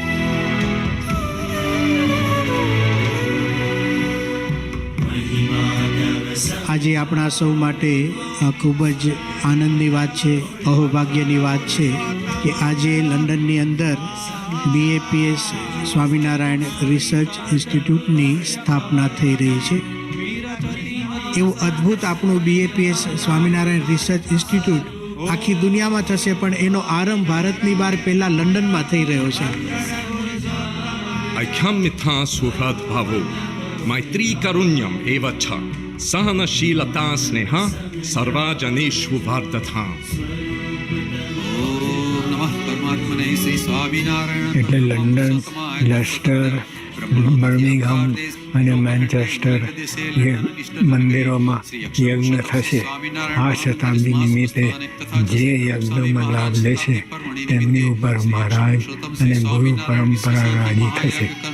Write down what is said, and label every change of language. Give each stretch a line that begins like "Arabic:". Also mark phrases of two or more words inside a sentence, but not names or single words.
Gujarati: આજે આપણા સૌ માટે ખૂબ જ આનંદની વાત છે, અહોભાગ્યની વાત છે કે આજે લંડનની અંદર BAPS સ્વામિનારાયણ રિસર્ચ ઇન્સ્ટિટ્યૂટની સ્થાપના થઈ રહી છે. એવું અદ્ભુત આપણું BAPS સ્વામિનારાયણ રિસર્ચ ઇન્સ્ટિટ્યૂટ આખી દુનિયામાં થશે, પણ એનો આરંભ ભારતની બહાર પહેલાં લંડનમાં થઈ રહ્યો છે.
Sanskrit: ऐक्यमिथा सुहृद्भावो मैत्री कारुण्यम एव च सहनशीलता स्नेह सर्वजनेषु वर्धता.
Gujarati: એટલે લંડન, લેસ્ટર, બર્મિંગહામ અને મેન્ચેસ્ટર એ મંદિરોમાં યજ્ઞ થશે. આ શતાબ્દી નિમિત્તે જે યજ્ઞમાં લાભ લેશે તેમની ઉપર મહારાજ અને ગુરુ પરંપરા રાજી થશે.